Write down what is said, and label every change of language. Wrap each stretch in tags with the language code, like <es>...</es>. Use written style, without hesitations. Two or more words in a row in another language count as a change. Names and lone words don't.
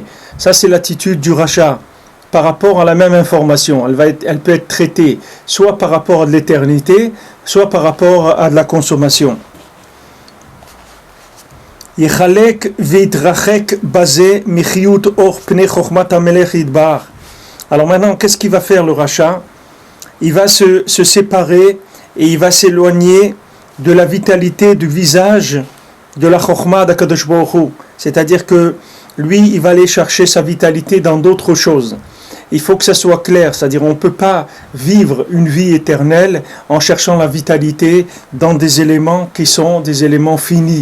<fr>Ça c'est l'attitude du Racha par rapport à la même information. Elle peut être traitée soit par rapport à de l'éternité, soit par rapport à de la consommation.</fr> <he>יחלק ויתרחק בעצם מחיות אור פני חכמת המלך ידבר.</he> <fr>Alors maintenant, qu'est-ce qu'il va faire le Racha? Il va se séparer et il va s'éloigner de la vitalité du visage de la chokhma d'Akadosh Baruch Hu. C'est-à-dire que lui, il va aller chercher sa vitalité dans d'autres choses. Il faut que ça soit clair, c'est-à-dire on ne peut pas vivre une vie éternelle en cherchant la vitalité dans des éléments qui sont des éléments finis.</fr>